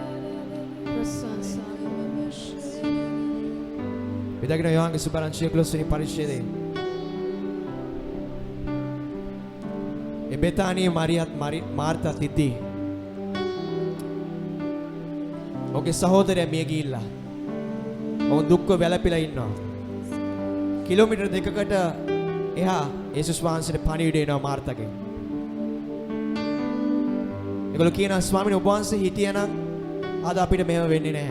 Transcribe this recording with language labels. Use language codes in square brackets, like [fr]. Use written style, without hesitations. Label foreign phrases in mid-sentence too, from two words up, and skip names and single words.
[si] Vedagina Ioanni subaranchia sui parishede. E Betani Martha Titi. ඔගේ සහෝදරයා මිය ගිහිල්ලා. ඔවුන් දුක්ව වැළපිලා ඉන්නවා. කිලෝමීටර් 2කට එහා යේසුස් වහන්සේට පණිවිඩ එනවා මාර්තාගෙන්. ඒගොල්ලෝ කියනවා ස්වාමීනි ඔබ වහන්සේ හිටියනම් අද අපිට මෙහෙම වෙන්නේ නැහැ.